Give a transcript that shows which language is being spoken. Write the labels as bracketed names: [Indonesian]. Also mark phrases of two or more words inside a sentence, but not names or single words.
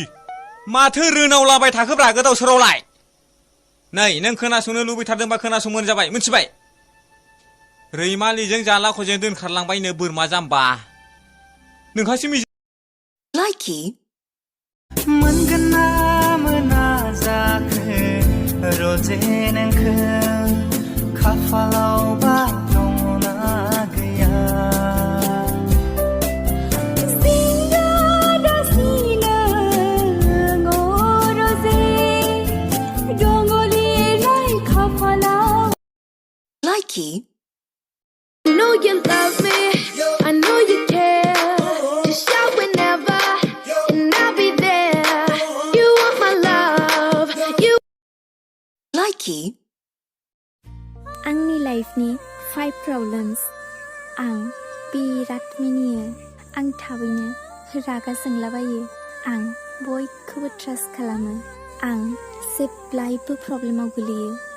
[Bodo] माथो रोनावलाबाय थाखोब्रा गोदाव सोरावलाय नै नों खोनासंनो लुबैथारदोंबा खोनासंबानो जाबाय मिथिबाय रैमालिजों जालाख'जों दोनखारलांबायनो बोरमा जाम्बा नोंहासो मिजि लाइकि मोनगोन ना मोना जाखो रोजे नोंखो खाफालावबा दङना गैया Likey [English] I know you love me, I know you care. Just shout whenever, and I'll be there. You want my love, you. Likey [Bodo] आंनि लाइफनि 5 प्रब्लेम्स आं बिराद मिनियो आं थाबैनो रागा जोंलाबायो आं बयखौबो ट्रास्ट खालामो आं जेब्लायबो प्रब्लेमाव गोलैयो